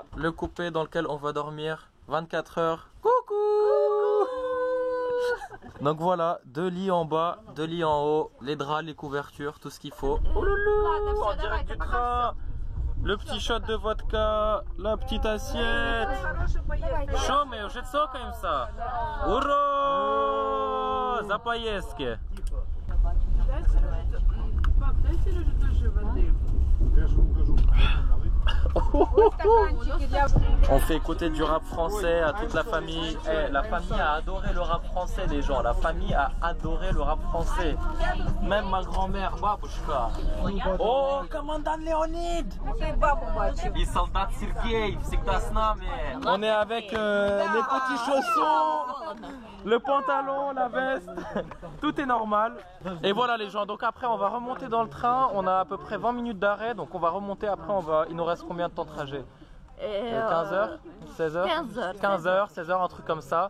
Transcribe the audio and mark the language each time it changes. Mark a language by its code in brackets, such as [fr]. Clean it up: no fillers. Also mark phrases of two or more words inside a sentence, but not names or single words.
[fr] Le coupé dans lequel on va dormir 24 heures. Coucou. Donc voilà, 2 lits en bas, 2 lits en haut, les draps, les couvertures, tout ce qu'il faut. Oh loulou, en direct du train. Le petit shot de vodka, la petite assiette. [ru] Что мы уже цокаемся? Ура! За поездки. [fr] On fait écouter du rap français à toute la famille. Hey, la famille a adoré le rap français, les gens. La famille a adoré le rap français. Même ma grand-mère, Babushka. Oh, commandant Léonide. Et soldat Sergei, [ru] всегда с нами. [fr] On est avec les petits chaussons, le pantalon, la veste. Tout est normal. Et voilà les gens. Donc après, on va remonter dans le train. On a à peu près 20 minutes d'arrêt. Donc on va remonter. Après, il nous reste combien de temps de trajet? 15h, 16h, 15h, 16h, un truc comme ça.